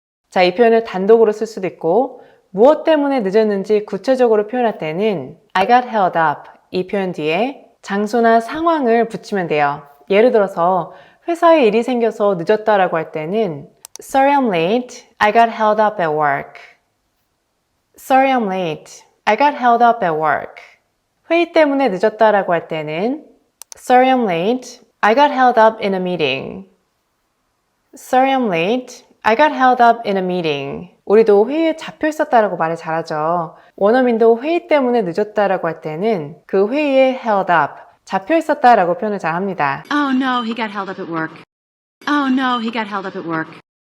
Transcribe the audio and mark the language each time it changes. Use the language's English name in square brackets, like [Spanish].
[Korean] 자, 이 표현을 단독으로 쓸 수도 있고 무엇 때문에 늦었는지 구체적으로 표현할 때는 I got held up 이 표현 뒤에 장소나 상황을 붙이면 돼요. 예를 들어서 회사에 일이 생겨서 늦었다라고 할 때는 [English] Sorry I'm late. I got held up at work. Sorry I'm late. I got held up at work. [Korean] 회의 때문에 늦었다라고 할 때는 [English] Sorry I'm late. I got held up in a meeting. Sorry I'm late. I got held up in a meeting. [Korean] 우리도 회의에 잡혀 있었다라고 말을 잘하죠. 원어민도 회의 때문에 늦었다라고 할 때는 그 회의에 held up, 잡혀 있었다라고 표현을 잘 합니다. [English] Oh no, he got held up at work. Oh no, he got held up at work.